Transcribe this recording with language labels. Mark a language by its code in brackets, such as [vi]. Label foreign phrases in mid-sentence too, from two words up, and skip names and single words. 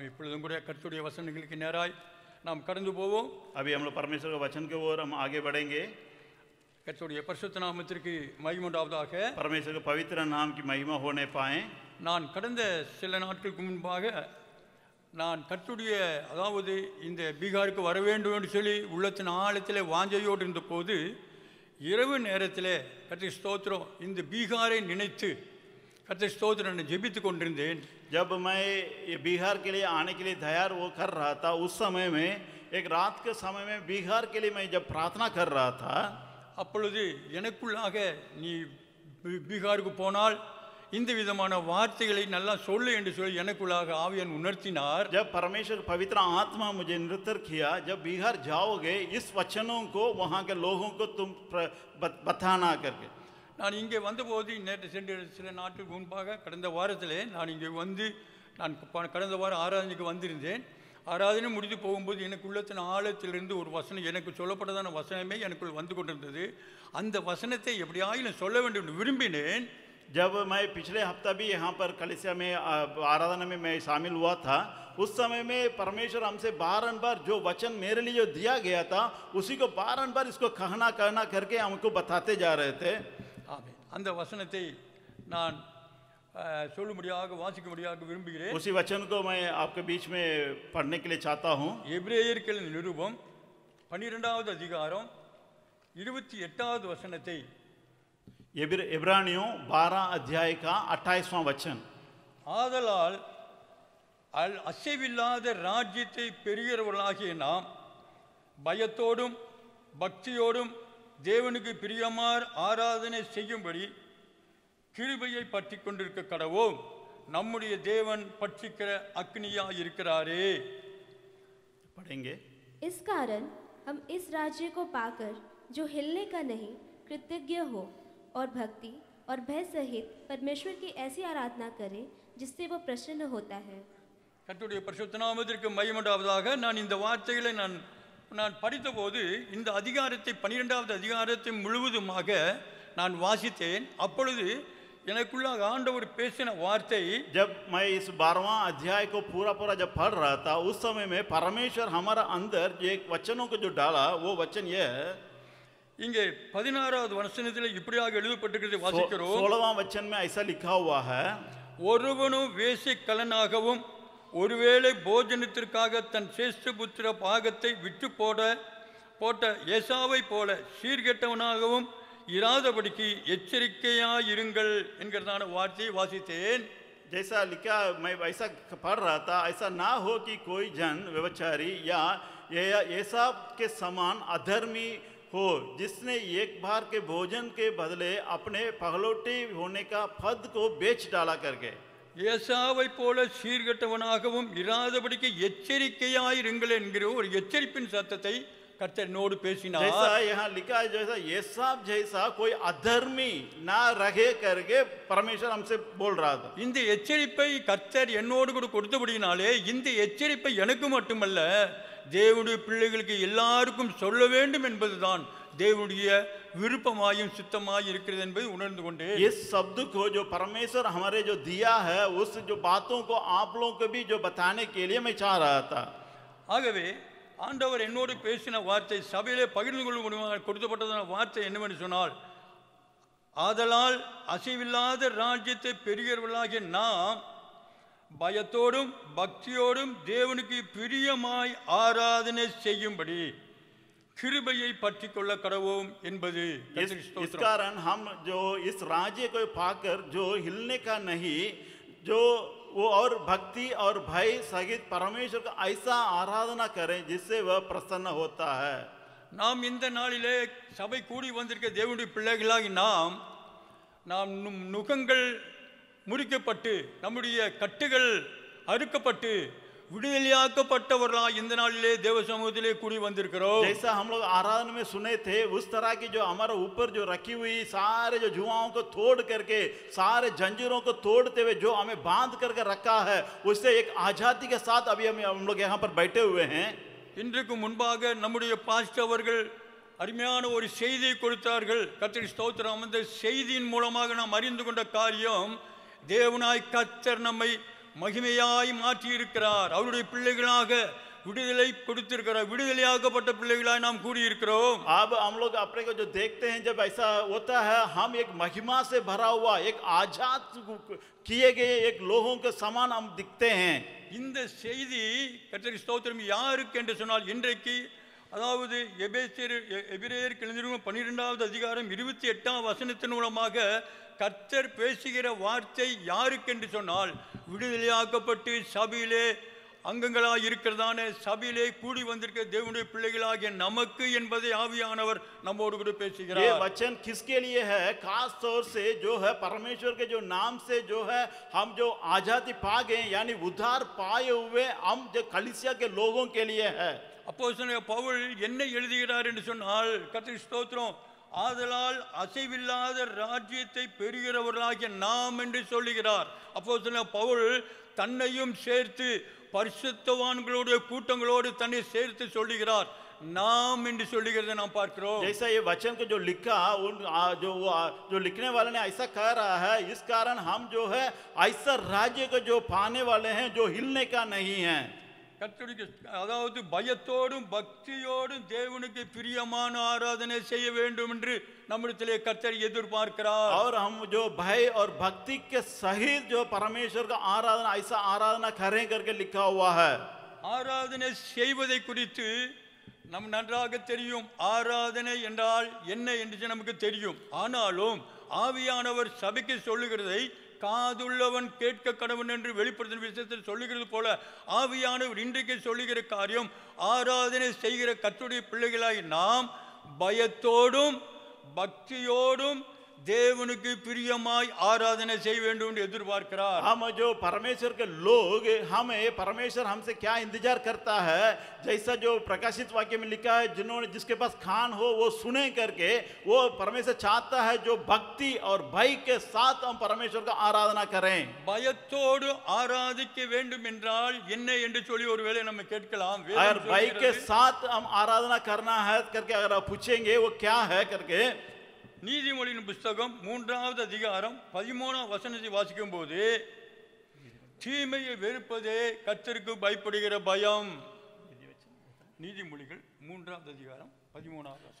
[ta] இப்பொழுதும் கூட கர்த்தருடைய வசனங்களுக்கு நேராய் நாம் கடந்து போவோம். [hi] अभी हम लोग परमेश्वर के वचन के ओर हम आगे बढ़ेंगे. [ta] கர்த்தருடைய பரிசுத்த நாமத்திற்கு மகிமை உண்டாவதாக. [hi] परमेश्वर के पवित्र नाम की महिमा होने पाए. [ta] நான் கடந்த சில நாட்களுக்கு முன்பாக நான் கர்த்தருடைய அதாவது இந்த பீகாருக்கு வர வேண்டும் என்று சொல்லி உள்ளத்தின் ஆழத்தில் வாஞ்சையோடு இருந்த போது இரவு நேரத்தில் கர்த்தர் ஸ்தோத்திரம் இந்த பீகாரை நினைத்து கர்த்தர் ஸ்தோத்திரம் ஜெபித்து கொண்டிருந்தேன். [hi] जब मैं ये बिहार के लिए आने के लिए तैयार वो कर रहा था, उस समय में एक रात के समय में बिहार के लिए मैं जब प्रार्थना कर रहा था, [ta] அப்பொழுது எனக்குள்ளாக நீ பீகாருக்கு போனால் இந்த விதமான வார்த்தைகளை நல்லா சொல்லு என்று சொல்லி எனக்குள்ளாக ஆவியான் உணர்த்தினார். [hi] जब परमेश्वर पवित्र आत्मा मुझे निर्तर किया, जब बिहार जाओगे इस वचनों को वहाँ के लोगों को तुम बताना करके. [ta] நான் இங்கே வந்தபோது நேற்று சென்று சில நாட்களுக்கு முன்பாக கடந்த வாரத்தில் நான் இங்கே வந்து நான் கடந்த வாரம் ஆராதனைக்கு வந்திருந்தேன். ஆராதனை முடித்து போகும்போது எனக்கு உள்ளத்தின் ஆழத்திலிருந்து ஒரு வசனம் எனக்கு சொல்லப்பட்டதான வசனமே எனக்குள் வந்து கொண்டிருந்தது. அந்த வசனத்தை எப்படியாயிலும் சொல்ல வேண்டும் என்று விரும்பினேன். [hi] जब मैं पिछले हफ्ता भी यहाँ पर कलीसिया में आराधना में मैं शामिल हुआ था, उस समय में परमेश्वर हमसे बारंबार जो वचन मेरे लिए जो दिया गया था उसी को बारंबार इसको कहना करके हमको बताते जा रहे थे. [ta] அந்த வசனத்தை நான் சொல்லும்படியாக வாசிக்கும்படியாக விரும்புகிறேன். [hi] उसी वचन को मैं आपके बीच में पढ़ने के लिए चाहता हूँ. [ta] எபிரேயர்களின் நிருபம் 12வது அதிகாரம் 28வது வசனத்தை. [hi] इब्रानियों 12 अध्याय का 28वां वचन. [ta] ஆதலால் அசைவில்லாத ராஜ்யத்தை பெறுகிறவர்களாகிய நாம் பயத்தோடும் பக்தியோடும் தேவனுக்கு பிரியமார் ஆராதனை செய்யும்படி கிருபையை பற்றி கொண்டிருக்க கடவோம். நம்முடைய தேவன் பட்சிக்கிற அக்னியாய் இருக்கிறாரே. [hi] पढ़ेंगे. इस कारण हम इस राज्य को पाकर जो हिलने का नहीं कृतज्ञ हो और भक्ति और भय सहित परमेश्वर की ऐसी आराधना करें जिससे वो प्रसन्न होता है. [ta] கர்த்தருடைய பரிசுத்த நாமத்திற்கு மகிமை உண்டாவதாக. நான் இந்த வார்த்தைகளை நான் படித்தபோது இந்த அதிகாரத்தை 12வது அதிகாரத்தை முழுவதுமாக நான் வாசித்தேன். அப்பொழுது எனக்குள்ளாக ஆண்டவர் பேசின வார்த்தை, [hi] जब मैं इस 12वां अध्याय को पूरा जब पढ़ रहा था उस समय में परमेश्वर हमारा अंदर एक वचनों को जो डाला वो वचन ये है. [ta] இங்கே 16வது வசனத்தில் இப்படியாக எழுதப்பட்டிருக்கிறது வாசிக்கிறோம். [hi] 16वां वचन में ऐसा लिखा हुआ है, [ta] ஒருவனும் வேசிக்கலனாகவும் ஒருவேளை போஜனத்திற்காக தன் சேஷ்டபுத்திர பாகத்தை விட்டு போட்ட ஏசாவை போல சீர்கெட்டவனாகவும் இராதபடிக்கு எச்சரிக்கையாயிருங்கள் என்கிறதான வார்த்தையை வாசித்தேன். [hi] जैसा लिखा मैं वैसा पढ़ रहा था, ऐसा ना हो कि कोई जन व्यभिचारी या एसाव के समान अधर्मी हो, जिसने एक बार के भोजन के बदले अपने पगलौटी होने का फद को बेच डाला करके. [ta] ஏசாவை போல சீர்கெட்டவனாகவும் இராதபடிக்கு எச்சரிக்கையாயிருங்கள் என்கிற ஒரு எச்சரிப்பின் சத்தத்தை கர்த்தர் நோடு பேசினார். [hi] जैसा यहाँ लिखा है, जैसा एसाव जैसा कोई अधर्मी ना रहे करके परमेश्वर हमसे बोल रहा था. [ta] இந்த எச்சரிப்பை கர்த்தர் என்னோடு கூட கொடுத்தபடினாலே இந்த எச்சரிப்பை எனக்கு மட்டுமல்ல தேவனுடைய பிள்ளைகளுக்கு எல்லாருக்கும் சொல்ல வேண்டும் என்பதுதான் தேவனுடைய விருப்பமாயும் சித்தமாய் இருக்கிறது என்பதை உணர்ந்து கொண்டு [hi] इस शब्द को जो परमेश्वर हमारे जो दिया है उस जो बातों को आप लोगों को भी जो बताने के लिए मैं चाह रहा था. [ta] ஆகவே ஆண்டவர் என்னோடு பேசின வார்த்தை சபையிலே பகிர்ந்து கொள்ள கொடுக்கப்பட்டதான வார்த்தை என்னவென்று சொன்னால், ஆதலால் அசைவில்லாத ராஜ்யத்தை பெறுகிறவர்களாகிய நாம் பயத்தோடும் பக்தியோடும் தேவனுக்கு பிரியமாய் ஆராதனை செய்யும்படி கிருபையை பற்றி கொள்ள கடவோம் என்பது. [hi] इस कारण हम जो इस राज्य को पाकर जो हिलने का नहीं, जो वो और भक्ति और भय सहित परमेश्वर का ऐसा आराधना करें जिससे वह प्रसन्न होता है. [ta] நாம் இந்த நாளிலே சபை கூடி வந்திருக்க தேவனுடைய பிள்ளைகளாகி நாம் நுகங்கள் முறிக்கப்பட்டு நம்முடைய கட்டுகள் அறுக்கப்பட்டு விடுதலையாக்கப்பட்டவர்களாய் இந்த நாளிலே தேவ சமூகத்திலே கூடி வந்திருக்கிறோம். [hi] जैसा हम लोग आराधना में सुने थे, उस तरह की जो हमारे ऊपर जो रखी हुई सारे जो जुआओं को तोड़ करके, सारे जंजीरों को तोड़ते हुए जो हमें बांध करके रखा है, उससे एक आजादी के साथ अभी हम लोग यहाँ पर बैठे हुए हैं. [ta] இன்றைக்கு முன்பாக நம்முடைய பாஸ்டர் அவர்கள் அருமையான ஒரு செய்தியை கொடுத்தார்கள். கர்த்தர் ஸ்தோத்திரம். அந்த செய்தியின் மூலமாக நாம் அறிந்து கொண்ட காரியம், தேவனாய் கர்த்தர் நம்மை மகிமையாய் மாற்றி இருக்கிறார். அவருடைய பிள்ளைகளாக விடுதலை கொடுத்திருக்கிறார். விடுதலையாக்கப்பட்ட பிள்ளைகளாய் நாம் கூடியிருக்கிறோம். [hi] अब हम लोग अपने को जो देखते हैं जब ऐसा होता है हम एक महिमा से भरा हुआ एक आजाद किए गए एक लोगों के समान हम दिखते हैं. [ta] இந்த செய்தி கர்த்தருக்கு ஸ்தோத்திரம் யாருக்கு என்று சொன்னால் இன்றைக்கு அதாவது எபிரேயருக்கு எழுதின 12வது அதிகாரம் 28ஆம் வசனத்தின் மூலமாக கர்த்தர் பேசுகிற வார்த்தை யாருக்கு என்று சொன்னால் விடுதலையாக்கப்பட்டு சபையிலே அங்கங்களாக இருக்கிறதான சபையிலே கூடி வந்திருக்கிற தேவனுடைய பிள்ளைகளாகிய நமக்கு என்பதை ஆவியானவர் நம்மோடு கூட பேசுகிறார். [hi] ये वचन किसके लिए है? खास तौर से जो है परमेश्वर के जो नाम से जो है हम जो आजादी पा गए यानी उद्धार पाए हुए हम जो कलीसिया के लोगों के लिए है. [ta] அப்போஸ்தலனாகிய பவுல் என்ன எழுதுகிறார் என்று சொன்னால் கர்த்தருக்கு ஸ்தோத்திரம் ஆதலால் அசைவில்லாத ராஜ்யத்தை பெறுகிறவர்களாகிய நாம் என்று சொல்லுகிறார். அப்போஸ்தலனாகிய பவுல் தன்னையும் சேர்த்து பரிசுத்தவான்களோட கூட்டங்களோடு தன்னை சேர்த்து சொல்லுகிறார். நாம் என்று சொல்லுகிறதை நாம் பார்க்கிறோம். [hi] जैसा ये वचन को जो लिखा जो लिखने वाले ने ऐसा कह रहा है इस कारण हम जो है ऐसा राज्य को जो पाने वाले हैं जो हिलने का नहीं है. [ta] கர்த்தருக்கு அதாவது பயத்தோடும் பக்தியோடும் தேவனுக்கு பிரியமான ஆராதனை செய்ய வேண்டும் என்று நம்மிடத்திலே கர்த்தர் எதிர்பார்க்கிறார். [hi] और हम जो भय और भक्ति के सहित जो परमेश्वर का आराधना ऐसा आराधना करें करके लिखा हुआ है. [ta] ஆராதனை செய்வதை குறித்து நம் நன்றாக தெரியும். ஆராதனை என்றால் என்ன என்று நமக்கு தெரியும். ஆனாலும் ஆவியானவர் சபைக்கு சொல்லுகிறதை காதுள்ளவன் கேட்க கடவன் என்று வெளிப்படுத்தும் விஷயத்தில் சொல்லுகிறது போல ஆவியானவர் இன்றைக்கு சொல்லுகிற காரியம் ஆராதனை செய்கிற கர்த்தருடைய பிள்ளைகளாய் நாம் பயத்தோடும் பக்தியோடும் தேவனுக்கு பிரியமாய் ஆராதனை செய்ய வேண்டும் என்று எதிர்பார்க்கிறார். [hi] हम जो परमेश्वर के लोग हमें परमेश्वर हमसे क्या इंतजार करता है जैसा जो प्रकाशित वाक्य में लिखा है जिन्होंने जिसके पास कान हो वो सुने करके वो परमेश्वर चाहता है जो भक्ति और भय के साथ हम परमेश्वर का आराधना करें. [ta] பயத்தோடு ஆராதிக்க வேண்டும் என்றால் என்ன என்று சொல்லி ஒருவேளை நம்ம கேட்கலாம். [hi] अगर भय के साथ हम आराधना करना है करके अगर आप पूछेंगे वो क्या है करके [ta] நீதிமொழியின் புஸ்தகம் 3வது அதிகாரம் 13ஆம் வசனத்தை வாசிக்கும் போது தீமையை வெறுப்பதே கர்த்தருக்கு பயப்படுகிற பயம். நீதிமொழிகள் 3வது அதிகாரம் 13வது வசனம்.